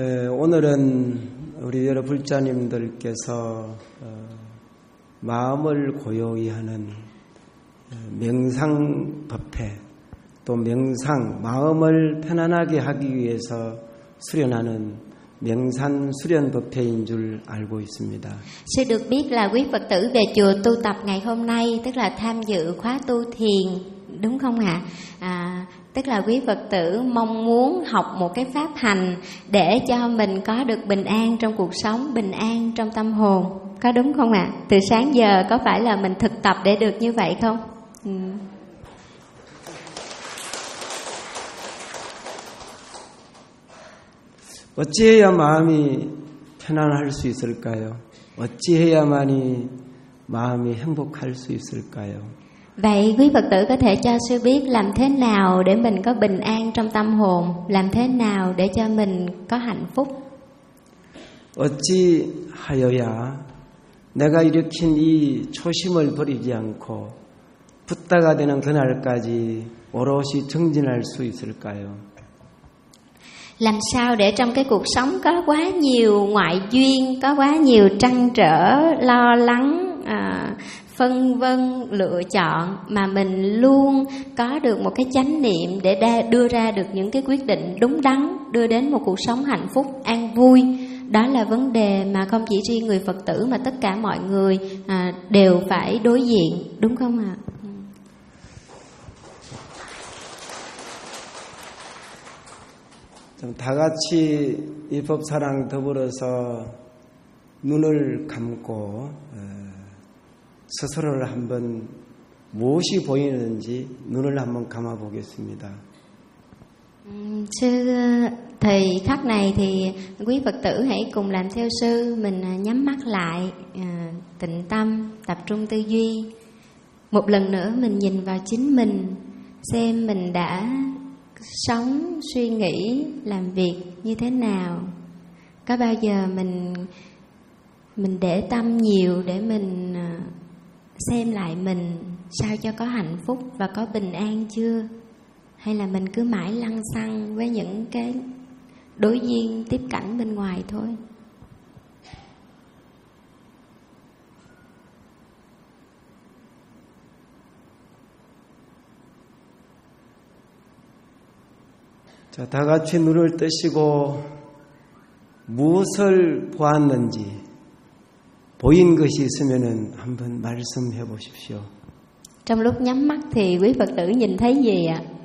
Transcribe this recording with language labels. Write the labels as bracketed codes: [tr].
[ko] 오늘은 우리 여러 불자님들께서 마음을 고요히 하는 명상 법회, 또 명상, 마음을 편안하게 하기 위해서 수련하는 명산 수련 법회인 줄 알고 있습니다. [vi] Sư được biết là quý Phật tử về chùa tu tập ngày hôm nay tức là tham dự khóa tu thiền, đúng không ạ? Tức là quý Phật tử mong muốn học một cái pháp hành để cho mình có được bình an trong cuộc sống, bình an trong tâm hồn. Có đúng không ạ? Từ sáng giờ có phải là mình thực tập để được như vậy không? Ừ. [ko] 어찌해야 마음이 편안할 수 있을까요? 어찌해야만이 마음이 행복할 수 있을까요? [vi] Vậy quý Phật tử có thể cho sư biết làm thế nào để mình có bình an trong tâm hồn, làm thế nào để cho mình có hạnh phúc? [ko] 어찌하여야 내가 일으킨 이 초심을 버리지 않고 붓다가 되는 그날까지 오롯이 정진할 수 있을까요? [vi] Làm sao để trong cái cuộc sống có quá nhiều ngoại duyên, có quá nhiều trăn trở, lo lắng, phân vân, lựa chọn, mà mình luôn có được một cái chánh niệm để đưa ra được những cái quyết định đúng đắn, đưa đến một cuộc sống hạnh phúc, an vui. Đó là vấn đề mà không chỉ riêng người Phật tử mà tất cả mọi người đều phải đối diện, đúng không ạ? Chúng ta [ko] 같이 이 법사랑 더불어서 눈을 감고 스스로를 한번 무엇이 보이는지 눈을 한번 감아 보겠습니다. [vi] Sư thầy khắc này thì quý Phật tử hãy cùng làm theo sư, mình nhắm mắt lại, tịnh tâm, tập trung tư duy. Một lần nữa mình nhìn vào chính mình, xem mình đã sống, suy nghĩ, làm việc như thế nào. Có bao giờ mình để tâm nhiều để mình xem lại mình sao cho có hạnh phúc và có bình an chưa? Hay là mình cứ mãi lăng xăng với những cái đối diện tiếp cảnh bên ngoài thôi? [ko] Chà, 다 같이 눈을 뜨시고 무엇을 보았는지 보인 것이 있으면은 한번 말씀해 보십시오. [vi] Trong lúc nhắm mắt thì quý Phật tử nhìn thấy gì ạ?